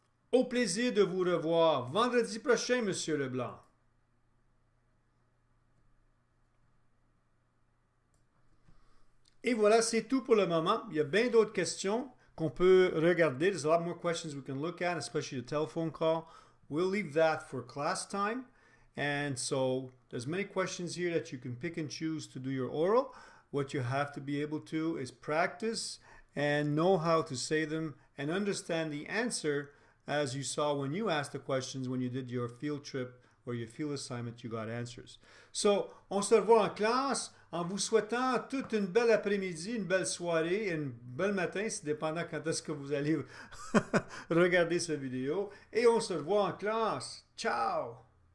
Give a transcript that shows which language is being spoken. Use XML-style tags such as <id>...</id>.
<fr>Au plaisir de vous revoir vendredi prochain, Monsieur Leblanc. Et voilà, c'est tout pour le moment. Il y a bien d'autres questions qu'on peut regarder.</fr> <en>There's a lot more questions we can look at, especially the telephone call. We'll leave that for class time. And so there's many questions here that you can pick and choose to do your oral. What you have to be able to is practice and know how to say them and understand the answer as you saw when you asked the questions when you did your field trip or your field assignment, you got answers.</en> <fr>So, on se revoit en classe en vous souhaitant toute une belle après-midi, une belle soirée, un bel matin, c'est dépendant quand est-ce que vous allez regarder cette vidéo. Et on se revoit en classe. Ciao!</fr>